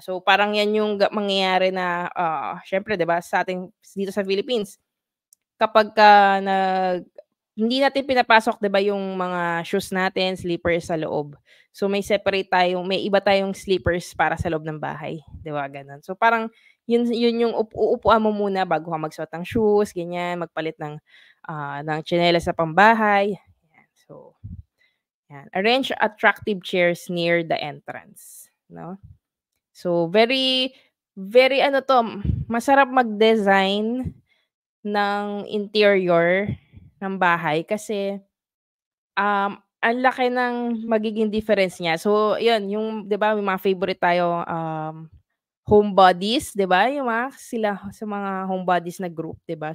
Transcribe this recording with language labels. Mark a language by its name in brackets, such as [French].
[Filipino] So, parang 'yan yung mangyayari na, siyempre 'di ba sa'ting dito sa Philippines kapagka hindi natin pinapasok 'di ba yung mga shoes natin, slippers sa loob. So may iba tayong slippers para sa loob ng bahay, 'di ba gano'n. So parang yun yung uupuan mo muna bago ka magsuot ng shoes ganyan, magpalit ng tsinelas sa pambahay, yan. So, yan. [English] Arrange attractive chairs near the entrance, 'no. [Filipino] So very very ano 'to, masarap mag-design ng interior ng bahay kasi, ang laki ng magiging difference niya. So, 'yun yung 'di ba may mga favorite tayo, homebodies, 'di ba, yung mga sila sa mga homebodies na group, 'di ba?